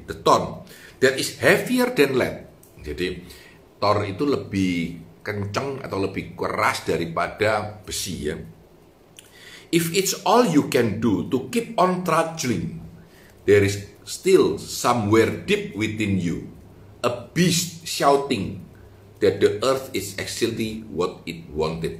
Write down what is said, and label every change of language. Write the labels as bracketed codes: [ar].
[en] The thorn that is heavier than lead. [id] Jadi thorn itu lebih kencang atau lebih keras daripada besi ya. [en] If it's all you can do to keep on trudging, there is still somewhere deep within you a beast shouting that the earth is actually what it wanted.